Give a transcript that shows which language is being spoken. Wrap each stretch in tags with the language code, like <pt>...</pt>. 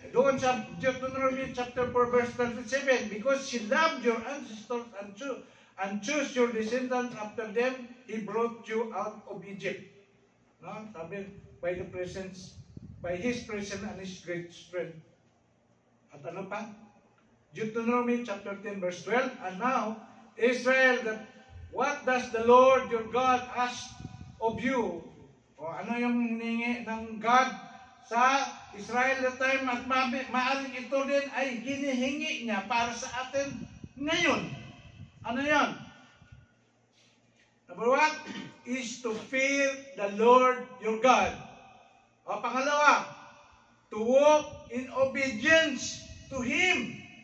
<tl>Doon sa</tl> <en>Deuteronomy chapter 4 verse 37, because she loved your ancestors and chose your descendants after them, He brought you out of Egypt. No? Sabi, by His presence and His great strength.</en> <tl>At ano pa?</tl> <en>Deuteronomy chapter 10 verse 12. And now, Israel, what does the Lord your God ask of you?</en> <tl>O ano yung hiningi ng God sa Israel</tl> <en>that time</en> <tl>at maaring ito din ay hinihingi niya para sa atin ngayon. Ano yan?</tl> <en>Number one is to fear the Lord your God.</en> <tl>O pangalawa,</tl> <en>to walk in obedience to Him.</en>